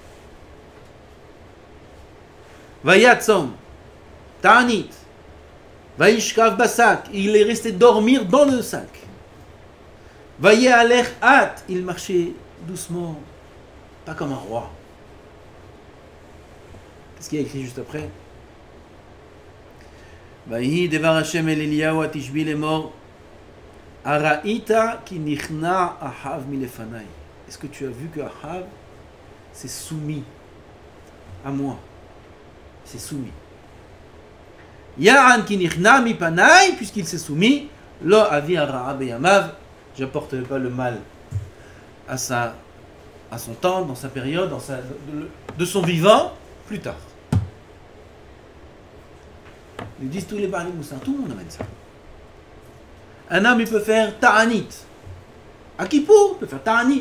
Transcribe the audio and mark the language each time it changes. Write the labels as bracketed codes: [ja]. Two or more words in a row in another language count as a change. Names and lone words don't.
[he] ויצום, תענית, וישכב בשק. [fr] Il est resté dormir dans le sac. [he] וילך אט. [fr] Il marchait doucement, pas comme un roi. Qu'est-ce qu'il y a écrit juste après? [he] ויהי דבר השם אל אליהו התשבי לאמר הראית כי נכנע אחאב מלפני. [fr] Est-ce que tu as vu que Ahav s'est soumis à moi? C'est soumis. [he] יען כי נכנע מפני, [fr] puisqu'il s'est soumis, [he] לא אביא הרעה בימיו, [fr] j'apporterai pas le mal à son temps, dans sa période, de son vivant, plus tard. Ils disent tous les [he] בעלי מוסר, [fr] tout le monde amène ça. Un homme, il peut faire Ta'anit. À Kippour, il peut faire Ta'anit.